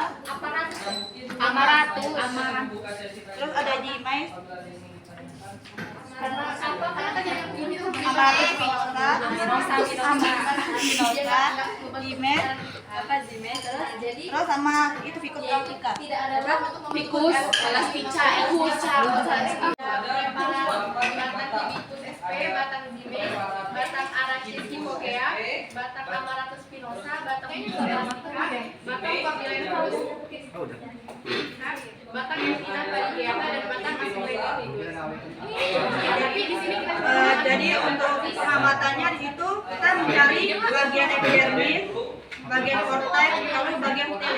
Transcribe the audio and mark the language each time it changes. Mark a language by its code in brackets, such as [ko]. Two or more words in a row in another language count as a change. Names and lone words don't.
[id] Amaratus. terus ada Gimais, Karena apa? Karena yang ini tuh Amaratus spinosa, Gimais, jadi terus sama itu Ficus elastica. tidak ada ruang untuk Ficus elastica, batang Hibiscus sp, batang Zimei, batang Arachis hippogea, batang Amaratus spinosa, batang Ficus elastica, batang Cordyceps, batang Encina varigata, dan batang Asclepias. Tapi di sini kita Jadi untuk pengamatannya di situ kita mencari bagian epidermis, bagian korteks, lalu bagian stele.